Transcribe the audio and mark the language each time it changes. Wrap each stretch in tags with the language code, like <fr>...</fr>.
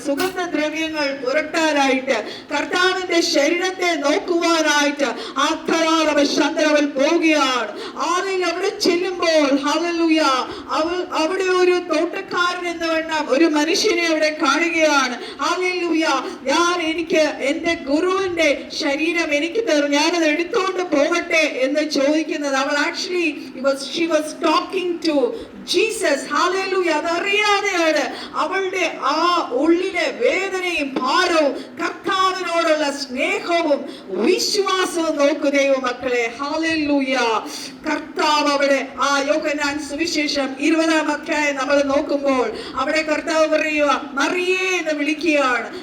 <ml>സുഗന്ധദ്രവ്യങ്ങൾ പുരട്ടാനായിട്ട്, കർത്താവിന്റെ ശരീരത്തെ നോക്കുവാനായിട്ട് ആ ചന്ദ്രവൻ പോവുകയാണ്. ഹല്ലേലൂയ. അവിടെ ചെല്ലുമ്പോൾ ഹല്ലേലൂയ, അവിടെ ഒരു തോട്ടക്കാരൻ എന്ന് വേണം ഒരു മനുഷ്യനെ അവിടെ കാണുകയാണ്. ഹല്ലേലൂയ, എനിക്ക് എന്റെ ഗുരുവിന്റെ ശരീരം എനിക്ക് തരും, ഞാനത് എടുത്തോണ്ട് പോകട്ടെ എന്ന് ചോദിക്കുന്നത്. അവൾ actually</ml> <en>she was talking to Jesus.</en> <ml>Hallelujah, അതറിയാതെയാണ് അവളുടെ ആ ഉള്ളിലെ വേദനയും ഭാരവും കർത്താവിനോടുള്ള സ്നേഹവും വിശ്വാസവും നോക്കൂ ദൈവമക്കളെ. ഹല്ലേലൂയ, കർത്താവ് അവിടെ ആ യോഹന്നാൻ സുവിശേഷം 20-ാം അധ്യായം നമ്മൾ നോക്കുമ്പോൾ അവിടെ കർത്താവ് പറയുക, മറിയേ എന്ന് വിളിക്കുകയാണ്.</ml>